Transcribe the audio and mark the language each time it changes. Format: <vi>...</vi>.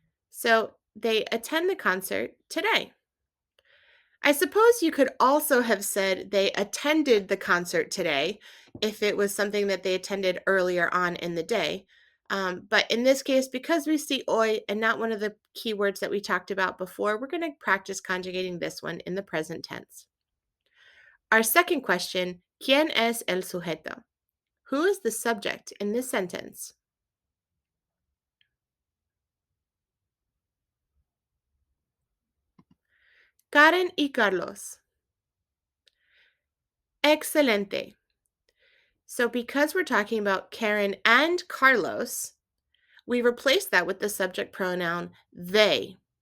<en>So they attend the concert today. I suppose you could also have said they attended the concert today if it was something that they attended earlier on in the day. But in this case, because we see hoy and not one of the keywords that we talked about before, we're going to practice conjugating this one in the present tense. Our second question,</en> <es>¿Quién es el sujeto?</es> <en>Who is the subject in this sentence?</en> <es>Karen y Carlos.</es> <en>Excelente. So because we're talking about Karen and Carlos, we replace that with the subject pronoun they.</en>